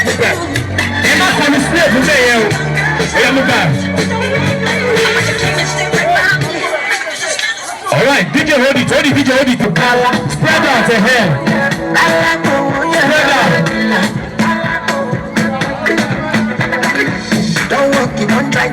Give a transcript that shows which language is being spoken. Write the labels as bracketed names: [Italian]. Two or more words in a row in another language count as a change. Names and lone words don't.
[English] Move back. [Yoruba] Ẹ má kọ́ mi sílẹ̀ fún bẹ́ẹ̀ yẹn o. Ẹ yẹ [English] move back. All right, DJ hold it, DJ hold it. Spread out your hand. Spread out. Don't walk, you won't try.